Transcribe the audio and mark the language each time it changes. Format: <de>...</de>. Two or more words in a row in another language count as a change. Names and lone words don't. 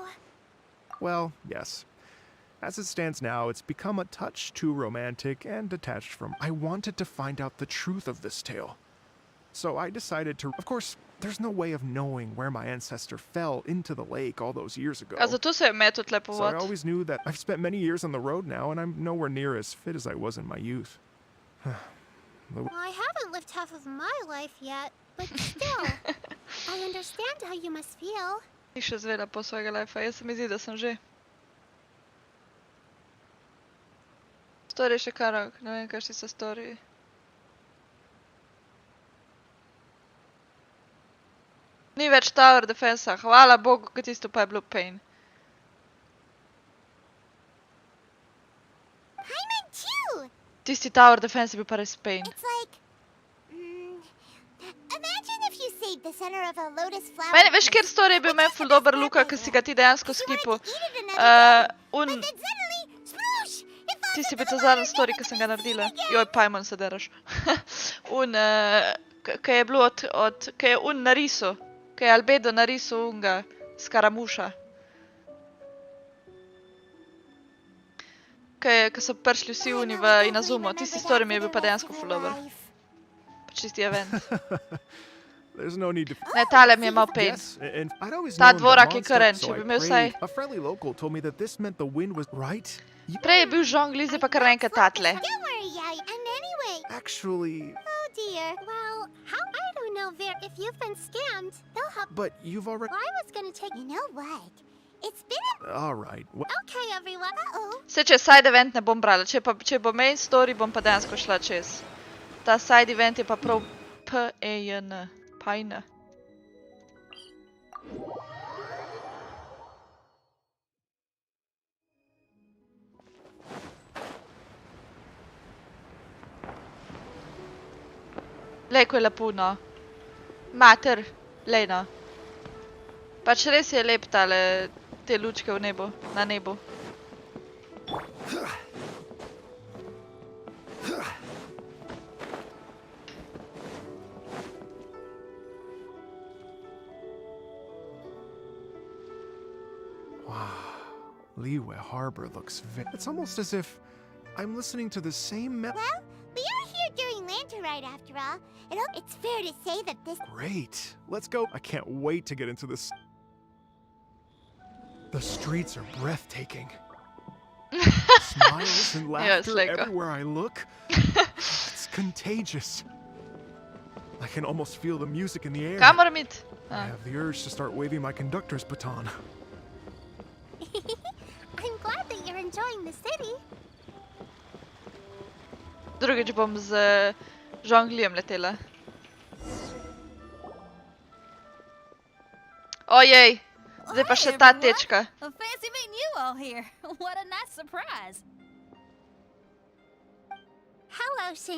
<en>Well, yes. As it stands now, it's become a touch too romantic and detached from. I wanted to find out the truth of this tale. So I decided to. Of course, there's no way of knowing where my ancestor fell into the lake all those years ago.</en> <sl>A zato se je metal tle po</sl> <en>So I</en> <sl>vod.</sl> <en>always knew that. I've spent many years on the road now, and I'm nowhere near as fit as I was in my youth. I haven't lived half of my life yet, but still, I understand how you must feel.</en> <sl>Ni še zvela po svojega lajfa, jaz se mi zdi, da sem že. Story še kar, ne vem, kakšni so story. Ni več</sl> <en>tower defensa,</en> <sl>hvala Bogu, ker tisto pa je bilo pain.</sl> <en>Paimon too!</en> <sl>Tisti</sl> <en>tower defense</en> <sl>je bil pa res pain.</sl> <en>It's like... imagine if you saved the center of a lotus flower.</en> <sl>Meni, veš, kjer story je bil meni ful dober, Luka, ker si ga ti dejansko skipil. Ti si bil ta zadnji story, ki sem ga naredila. Joj, Paimon se deraš. Kaj je bilo kaj je narisal. Kaj je Albedo narisal unga skaramuša. Kaj so prišli vsi uni v Inazumo. Tisti story mi je bil pa dejansko ful dober. Pač tisti event.</sl> <en>There's no need to.</en> <sl>Ne, tale mi je mal pain.</sl> <en>Yes, and I'd always</en> <sl>Ta</sl> <en>known that</en> <sl>dvorak je</sl> <en>monster,</en> <sl>karen,</sl> <en>so</en> <sl>če</sl> <en>I</en> <sl>bi imel</sl> <en>prayed.</en> <sl>vsaj-</sl> <en>A friendly local told me that this meant the wind was right.</en> <sl>Prej je bil žongli, zdaj pa kar naenkrat tatle.</sl> <en>Don't worry, Yai. And anyway... Actually, Oh dear. Well, I don't know if you've been scammed, they'll help. but you've already. I was gonna take... You know what? It's been All right. Well, okay, everyone. Uh-oh.</en> <sl>Se če side event ne bom brala, če bo main story, bom pa dejansko šla čez. Ta side event je pa prav P-E-J-N. Pajn. Lej, ko je lepo, no. Mater, lej, no. Pač res je lep tale, te lučke v nebu, na nebu.</sl> <en>Liyue Harbor looks it's almost as if I'm listening to the same Well, we are here during Lanterite after all. It's fair to say that this... Great. Let's go. I can't wait to get into this. The streets are breathtaking. Smiles and laughter like everywhere I look. It's contagious. I can almost feel the music in the air.</en> <sl>Kaj moram iti?</sl> <en>I have the urge to start waving my conductor's baton. I'm glad that you're enjoying the city.</en> <sl>Drugič bom z žonglijem letela. Ojej, zdaj pa še ta tečka.</sl> <en>Well, fancy meeting you all here. What a nice surprise. Hello, Shin.</en>